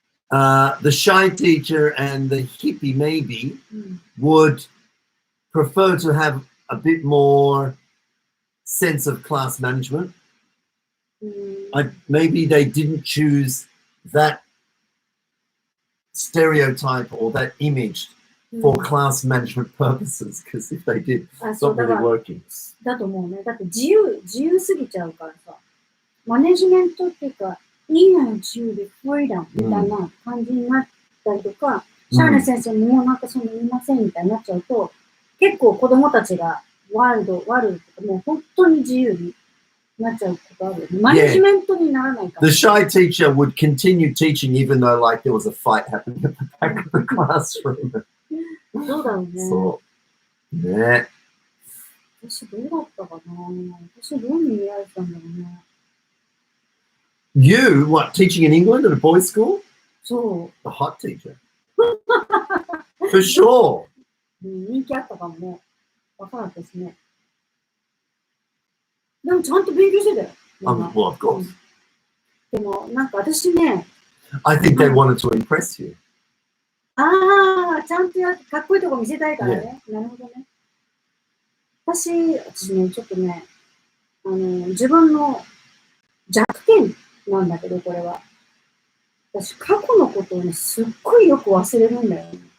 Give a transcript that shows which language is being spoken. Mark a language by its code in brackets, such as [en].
[en] The shy teacher and the hippie maybe would prefer to have a bit more sense of class management. Maybe they didn't choose that stereotype or that image for class management purposes, because if they did, it's not really working. [ja] だと思うね。だって自由すぎちゃうからさ。マネジメントっていうか、いいのよ、自由で、フリーダムみたいな感じになったりとか、シャーレ先生ももうなんかそんな言いませんみたいになっちゃうと、結構子供たちがワールドとか、もう本当に自由になっちゃうことあるよね。マネジメントにならないから。 [en] The shy teacher would continue teaching even though like there was a fight happening at the back of the classroom. [ja] そうだよね。そう。ね。私どうだったかな。私どういう見られたんだろうね。 [en] You, what, teaching in England at a boys' school? [ja] そ [en] A hot teacher. For sure. [ja] う。人気あったかもね。わからなかったですね。でもちゃんと勉強してたよ。 [en] Well, of course. [ja] でもなんか私ね、 [en] I think they wanted to impress you. [ja] ちゃんとかっこいいとこ見せたいからね。なるほどね。私ね、ちょっとね、自分の弱点なんだけど、これは。私、過去のことをね、すっごいよく忘れるんだよね。